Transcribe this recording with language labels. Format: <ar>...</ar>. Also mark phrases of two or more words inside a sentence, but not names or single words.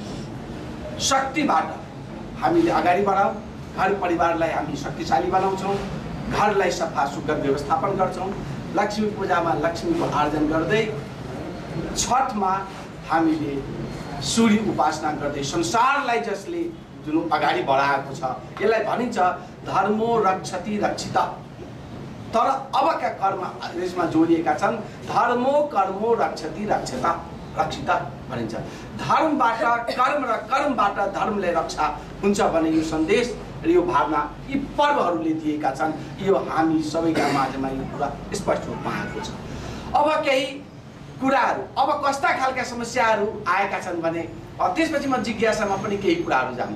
<ne>शक्तिबाट हामीले अगाडि बढाउँ, घर परिवारलाई हामी शक्तिशाली बनाउँछौँ, घरलाई सफा सुग्घर व्यवस्थापन गर्छौँ, लक्ष्मी पूजामा लक्ष्मीको आर्जन गर्दै, छठमा हामीले सूर्य उपासना गर्दै संसारलाई जसले जुन अगाडि बढाएको छ यसलाई भनिन्छ</ne> <sa>धर्मो रक्षति रक्षिता।</sa> <ne>तर अबका कर्म यसमा जोडिएका छन्</ne> <sa>धर्मो कर्मो रक्षति रक्षता रक्षिता</sa> <ne>भनिन्छ। धर्मबाट कर्म र कर्मबाट धर्मले रक्षा हुन्छ भने यो सन्देश र यो भावना यी पर्वहरूले दिएका छन्। यो हामी सबैका माझमा यो कुरा स्पष्ट रूपमा आएको छ। अब केही कुराहरू, अब कस्ता खालका समस्याहरू आएका छन् भने त्यसपछि म जिज्ञासामा पनि केही कुराहरू जान्ला।</ne>